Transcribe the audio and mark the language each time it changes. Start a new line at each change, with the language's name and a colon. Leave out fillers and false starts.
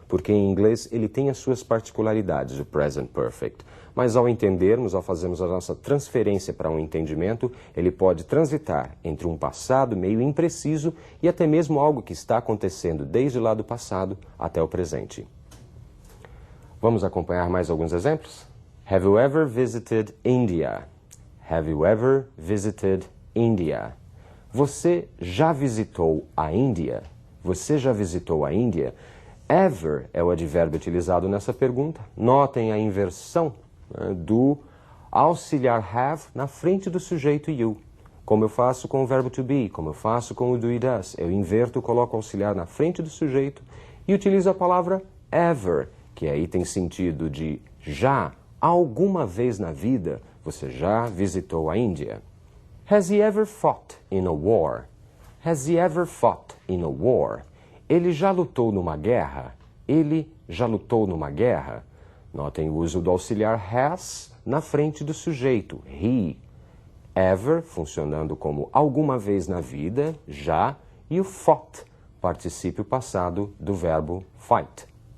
Portuguese: porque em inglês ele tem as suas particularidades, o present perfect. Mas ao entendermos, ao fazermos a nossa transferência para um entendimento, ele pode transitar entre um passado meio impreciso e até mesmo algo que está acontecendo desde lá do passado até o presente. Vamos acompanhar mais alguns exemplos?
English: Have you ever visited India? Have you ever visited India?
Portuguese: Você já visitou a Índia? Você já visitou a Índia? Ever é o advérbio utilizado nessa pergunta. Notem a inversão, né, do auxiliar have na frente do sujeito you. Como eu faço com o verbo to be, como eu faço com o do e does. Eu inverto, coloco o auxiliar na frente do sujeito e utilizo a palavra ever, que aí tem sentido de já, alguma vez na vida, você já visitou a Índia.
English: Has he ever fought in a war? Has he ever fought in a war?
Portuguese: Ele já lutou numa guerra? Ele já lutou numa guerra? Notem o uso do auxiliar has na frente do sujeito, he. Ever, funcionando como alguma vez na vida, já, e o fought, particípio passado do verbo fight.